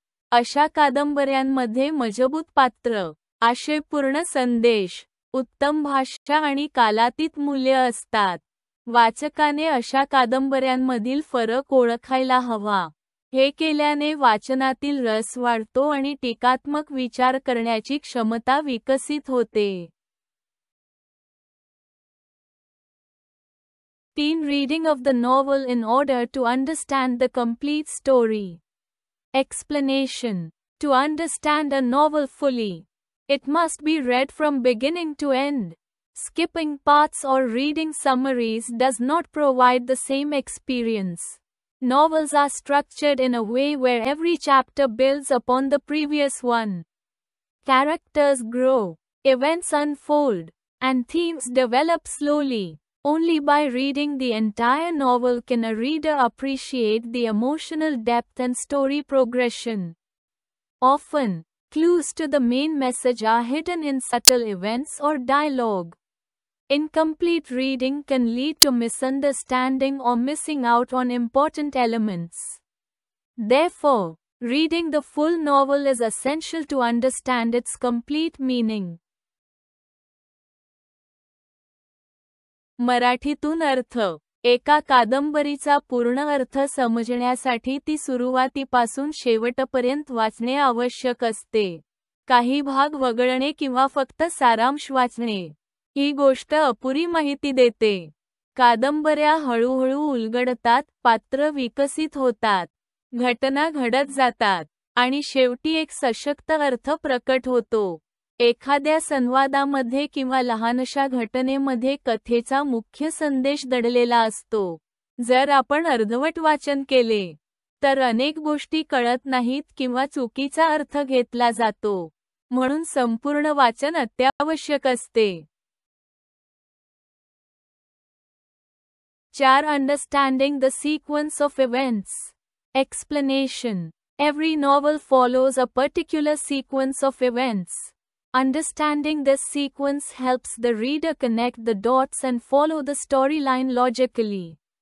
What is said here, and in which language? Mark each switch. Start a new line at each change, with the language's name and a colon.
Marathi: अशा कादंबऱ्यांमध्ये मजबूत पात्र, आशयपूर्ण संदेश, उत्तम भाषा आणि कालातीत मूल्य असतात. वाचकाने अशा कादंबऱ्यांमधील फरक ओळखायला हवा. हे केल्याने वाचनातील रस वाढतो आणि टीकात्मक विचार करण्याची क्षमता विकसित होते.
English: 3 Reading of the novel in order to understand the complete story. Explanation. To understand a novel fully, it must be read from beginning to end. Skipping parts or reading summaries does not provide the same experience. Novels are structured in a way where every chapter builds upon the previous one. Characters grow, events unfold, and themes develop slowly. Only by reading the entire novel can a reader appreciate the emotional depth and story progression. Often, clues to the main message are hidden in subtle events or dialogue. Incomplete reading can lead to misunderstanding or missing out on important elements. Therefore, reading the full novel is essential to understand its complete meaning.
Marathi: मराठीतून अर्थ. एका कादंबरीचा पूर्ण अर्थ समजण्यासाठी ती सुरुवातीपासून शेवटपर्यंत वाचणे आवश्यक असते. काही भाग वगळणे किंवा फक्त सारांश वाचणे ही गोष्ट अपुरी माहिती देते. कादंबऱ्या हळूहळू उलगडतात, पात्र विकसित होतात, घटना घडत जातात, आणि शेवटी एक सशक्त अर्थ प्रकट होतो. एखाद्या संवादामध्ये किंवा लहानशा घटनेमध्ये कथेचा मुख्य संदेश दडलेला असतो. जर आपण अर्धवट वाचन केले, तर अनेक गोष्टी कळत नाहीत किंवा चुकीचा अर्थ घेतला जातो. म्हणून संपूर्ण वाचन अत्यावश्यक असते. 4.
English: Understanding the sequence of events. Explanation. Every novel follows a particular sequence of events. Understanding this sequence helps the reader connect the dots and follow the storyline logically.